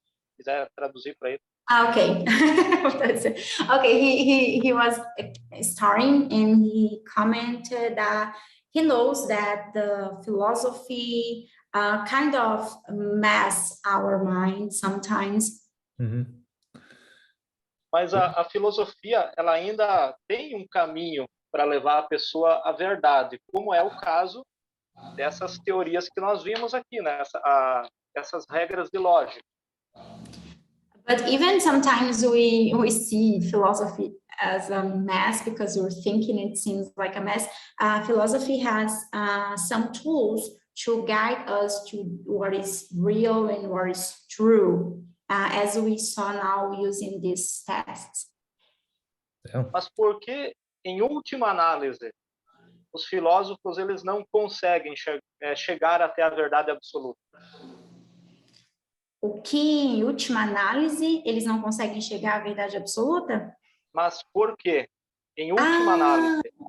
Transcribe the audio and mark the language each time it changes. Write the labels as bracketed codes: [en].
[pt] Se quiser traduzir para ele. [en] Okay. Okay, he was starting and he commented that he knows that the philosophy kind of mess our mind sometimes. Mm-hmm. [pt] Mas a filosofia ela ainda tem um caminho para levar a pessoa à verdade, como é o caso dessas teorias que nós vimos aqui, né? Essas regras de lógica. [en] But even sometimes we see philosophy as a mess because we're thinking it seems like a mess. Philosophy has some tools to guide us to what is real and what is true, as we saw now using these tests. Yeah. [pt] Mas por que, em última análise, os filósofos eles não conseguem chegar até a verdade absoluta? O que, em última análise, eles não conseguem chegar à verdade absoluta? Mas por quê? Em última análise,